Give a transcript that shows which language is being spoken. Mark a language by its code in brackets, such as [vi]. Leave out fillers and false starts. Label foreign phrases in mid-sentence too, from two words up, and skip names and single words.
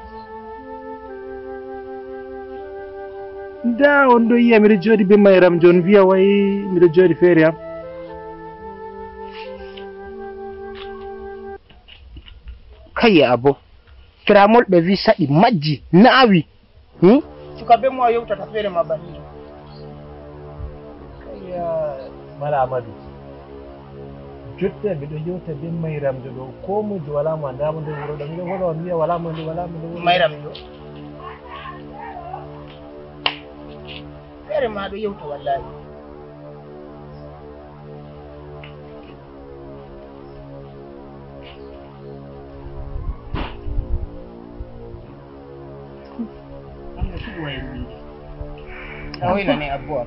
[ff] da on do yiya mi jodi be mayram jon wiya way mi jodi fere am kay abbo firamol be vi sadi majji naawi suka be mo yewtata fere ma bani kaya mala amadu jotte be do yewta be mayram do ko mo do wala mo ndamo do wuro do mi wala mi wala mo mayram do fere ma do yewta wallahi hoyna ne abbo